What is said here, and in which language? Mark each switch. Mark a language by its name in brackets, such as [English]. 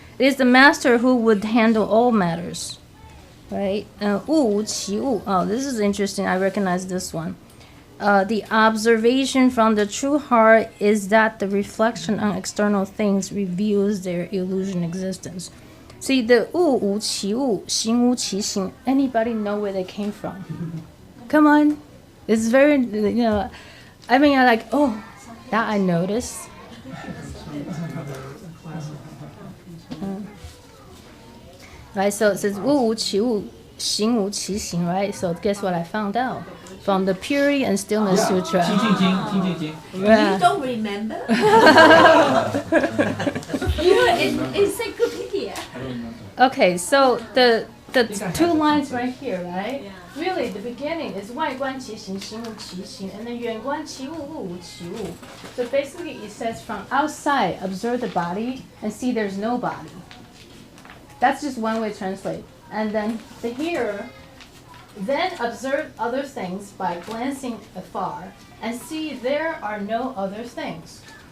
[English] It is the master who would handle all matters. Right? [Chinese] 物无其物. [English] Oh, this is interesting. I recognize this one. The observation from the true heart is that the reflection on external things reveals their illusion existence. See, the [Chinese] 物无其物, 形无其形. [English] Anybody know where they came from? Come on. It's very, I mean, I'm like, oh, that I noticed. Right, so it says [Chinese] 物无其物, 形无其形, [English] right? So guess what I found out? From the Purity and Stillness Sutra. [Chinese] 清净经. [English] Yeah. You don't remember? It's Encyclopedia. Okay, so the two lines right here, right? Really, the beginning is [Chinese] 外观其形, 形无其形, [English] and then [Chinese] 远观其物, 物无其物. [English] So basically it says from outside, observe the body and see there's no body. That's just one way to translate. And then here, then observe other things by glancing afar and see there are no other things.